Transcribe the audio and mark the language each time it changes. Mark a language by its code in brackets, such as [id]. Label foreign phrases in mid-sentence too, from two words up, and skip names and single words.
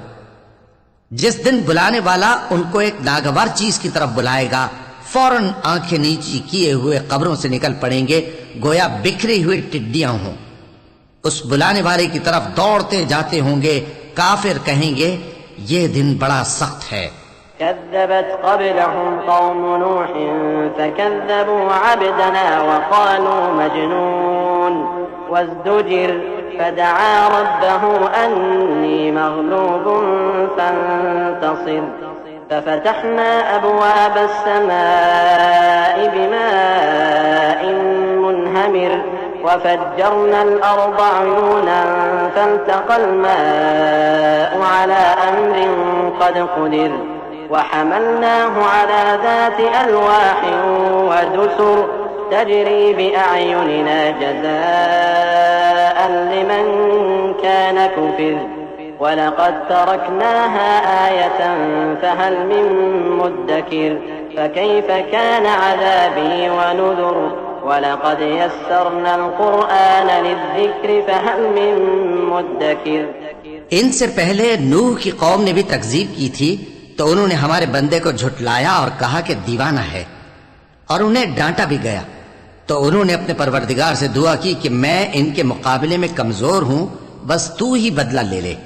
[ur] جس دن بلانے والا ان کو ایک ناگوار چیز کی طرف بلائے گا، فوراً آنکھیں نیچی کیے ہوئے قبروں سے نکل پڑیں گے، گویا بکھری ہوئی ٹڈیاں ہوں. اس بلانے والے کی طرف دوڑتے جاتے ہوں گے. کافر کہیں گے یہ دن بڑا سخت ہے. [ar] كذبت قبلهم قوم نوح فكذبوا عبدنا وقالوا مجنون وازدجر فدعا ربه أني مغلوب فانتصر ففتحنا أبواب السماء بماء منهمر وفجرنا الأرض عيونا فالتقى الماء على أمر قد قدر وحملناه على ذات ألواح ودسر تجري بأعيننا جزاء لمن كان كفر ولقد تركناها آية فهل من مدكر فكيف كان عذابي ونذر ولقد يسرنا القرآن للذكر فهل من مدكر. [ur] ان سے پہلے نوح کی قوم نے بھی تکذیب کی تھی، تو انہوں نے ہمارے بندے کو جھٹلایا اور کہا کہ دیوانہ ہے، اور انہیں ڈانٹا بھی گیا. تو انہوں نے اپنے پروردگار سے دعا کی کہ میں ان کے مقابلے میں کمزور ہوں، بس تو ہی بدلہ لے لے.